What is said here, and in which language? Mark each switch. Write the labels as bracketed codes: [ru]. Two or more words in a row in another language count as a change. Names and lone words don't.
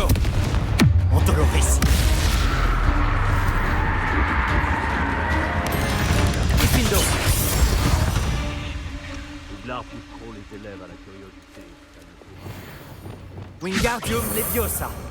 [fr] Ontoloris. Diffindo. Poudlard pousse trop les élèves à la curiosité. Wingardium Leviosa.